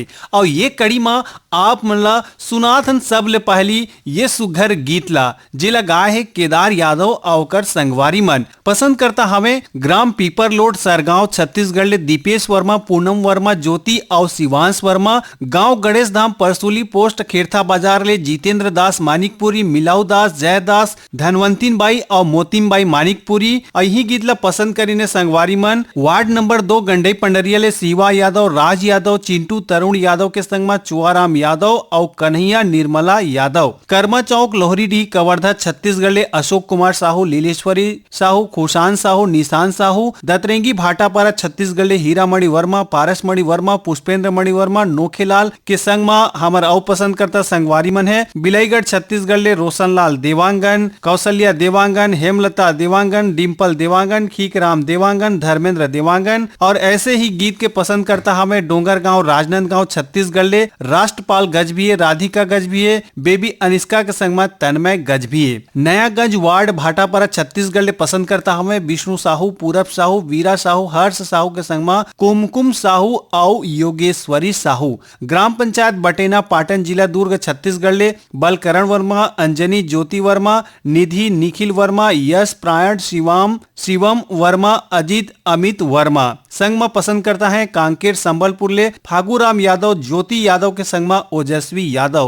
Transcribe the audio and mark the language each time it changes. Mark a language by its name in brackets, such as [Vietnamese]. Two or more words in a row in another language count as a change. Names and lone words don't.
[Chhattisgarhi] और ये कड़ी में आप मतलब सुनाथन सब ले पहली ये सुघर गीत ला जिला गाय है केदार यादव और संगवारी मन पसंद करता हमें ग्राम पीपर लोड सरगांव छत्तीसगढ़ ले दीपेश वर्मा, पूनम वर्मा, ज्योति और शिवांश वर्मा, गांव गणेश धाम परसुली पोस्ट खेरथा बाजार ले जितेंद्र दास मानिकपुरी, मिलाऊ दास, जय दास, धनवंतीन बाई और मोतीम बाई मानिकपुरी। यही गीत ला पसंद करीने संगवारी मन वार्ड नंबर 2 गंडई पंडरिया ले शिवा यादव, राज यादव, चिंटू तरुण यादव के संग में चुआराम यादव और कन्हैया निर्मला यादव। कर्मा चौक लोहरीडीह कवर्धा छत्तीसगढ़ ले अशोक कुमार साहू, लीलेश्वरी साहू, खुशान साहू, निशान साहू, दतरेंगी भाटापारा छत्तीसगढ़ ले हीरामणि वर्मा, पारसमणि वर्मा, पुष्पेंद्र मणि वर्मा, नोखेलाल के संग में हमर अव पसंद करता संगवारी मन है बिलाईगढ़ छत्तीसगढ़ ले रोशनलाल देवांगन, कौशल्या देवांगन, हेमलता देवांगन, डिम्पल देवांगन, खीकराम देवांगन, धर्मेंद्र देवांगन। और ऐसे ही गीत के पसंद करता हमें डोंगरगांव राजनांदगांव छत्तीसगढ़ ले राष्ट्रपाल गजभिये, राधिका गजभिये, बेबी अनिष्का के संग में तन्मय गजभिये। नया गंज वार्ड भाटापारा छत्तीसगढ़ ले पसंद करता हमें विष्णु साहू, पूरब साहू, वीरा साहू, हर्ष साहू के संग में कुमकुम साहू और योगेश्वरी साहू। ग्राम पंचायत बटेना पाटन जिला दुर्ग छत्तीसगढ़ ले बलकरण वर्मा, अंजनी ज्योति वर्मा, निधि निखिल वर्मा, यश प्रायण शिवम वर्मा, अजीत अमित वर्मा। संग में पसंद करता है कांकेर संबलपुर ले फागुराम यादव, ज्योति यादव के संग में ओजस्वी यादव।